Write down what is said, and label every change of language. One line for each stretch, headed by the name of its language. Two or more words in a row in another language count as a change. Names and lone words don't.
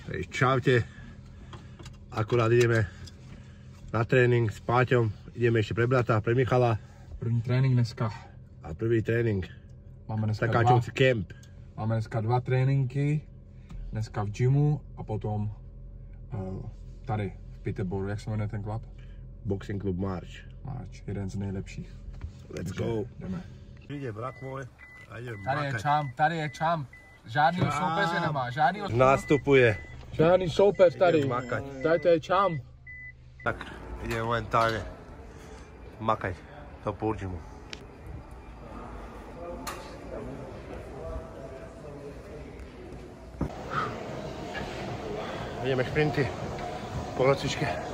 Slovak: Čaute. Akurát ideme na tréning s Páťom. Ideme ešte pre brata, pre Michala.
Czech: První trénink dneska.
Slovak: A prvý trénink.
Czech: Máme dneska Takáčovci camp. Máme dneska 2 tréninky. Dneska v gymu a potom tady v Peterborough. Jak se jmenuje ten klub? Boxing Club March. March, jeden z nejlepších.
English: Let's go.
Czech: Jdeme. Přijde brat můj a jdeme Tady je champ. Žádnýho soupeře nemá, žádnýho... Nastupuje. Žádný soupeř tady.
Slovak: Idem makať.
Czech: Tady to je champ.
Slovak: Tak ideme momentálne makať do Purgymu. Ideme šprinty po nocičke.